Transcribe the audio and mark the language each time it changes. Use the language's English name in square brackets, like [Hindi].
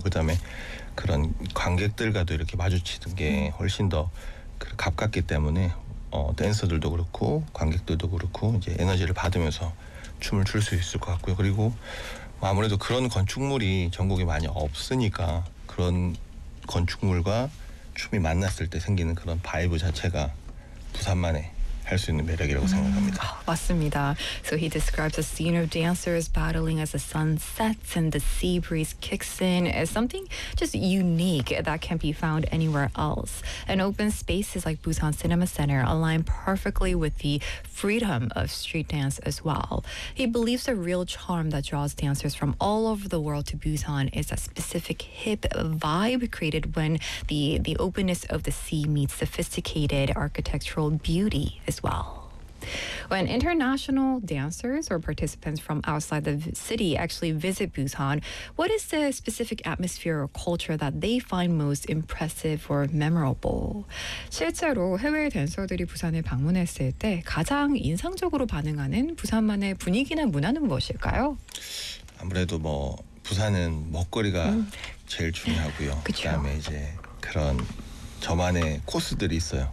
[Korean] 그다음에 그런 관객들과도 이렇게 마주치는 게 훨씬 더 가깝기 때문에 댄서들도 그렇고 관객들도 그렇고 이제 에너지를 받으면서 춤을 출 수 있을 것 같고요. 그리고 아무래도 그런 건축물이 전국에 많이 없으니까 그런 건축물과 춤이 만났을 때 생기는 그런 바이브 자체가 부산만의 할 수 있는 매력이라고 생각합니다. 맞습니다. [English] So he describes a scene of dancers battling as the sun sets and the sea breeze kicks in as something just unique that can't be found anywhere else. And open spaces like Busan Cinema Center align perfectly with the freedom of street dance as well. He believes the real charm that draws dancers from all over the world to Busan is a specific hip vibe created when the openness of the sea meets sophisticated architectural beauty as well. When international dancers or participants from outside the city actually visit Busan, what is the specific atmosphere or culture that they find most impressive or memorable? [Korean] 실제로 해외 댄서들이 부산에 방문했을 때 가장 인상적으로 반응하는 부산만의 분위기나 문화는 무엇일까요? 아무래도 뭐 부산은 먹거리가 제일 중요하고요. 그쵸? 그다음에 이제 그런 저만의 코스들이 있어요.